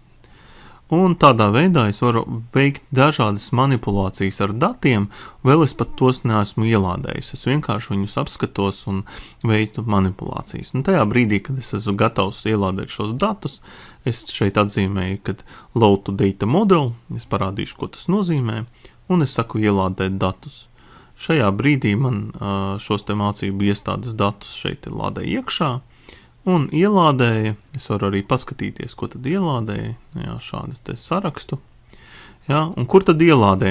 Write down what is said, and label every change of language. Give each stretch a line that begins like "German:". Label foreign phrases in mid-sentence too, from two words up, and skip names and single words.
Latvian: Un tādā veidā es varu veikt dažādas manipulācijas ar datiem, vēl es pat tos neesmu ielādējis. Es vienkārši viņus apskatos un veicu manipulācijas. Tajā brīdī, kad es esmu gatavs ielādēt šos datus, es šeit atzīmēju, kad
English: load to data model,
Latvian: es parādīšu, ko tas nozīmē, un es saku ielādēt datus. Šajā brīdī man šos te mācību iestādes datus šeit ir lādē iekšā, un ielādēja, es varu arī paskatīties, ko tad ielādēja, šādu te sarakstu. Un kur tad ielādēja?